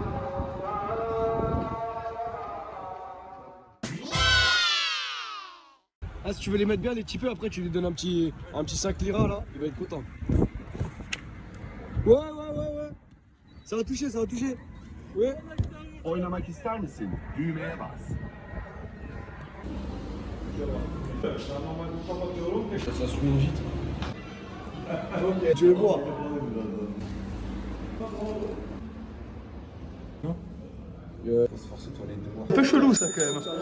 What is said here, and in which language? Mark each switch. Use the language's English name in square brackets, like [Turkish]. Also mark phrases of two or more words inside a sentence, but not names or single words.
[French] Ah, si tu veux les mettre bien, les tipeux, après tu lui donnes un petit 5 liras là, il va être content. Ouais. Ça va toucher. Ouais. [Turkish] Oynamak ister misin? Düğmeye bas. [French] Ça se met vite. Tu veux boire? Un peu chelou ça quand même.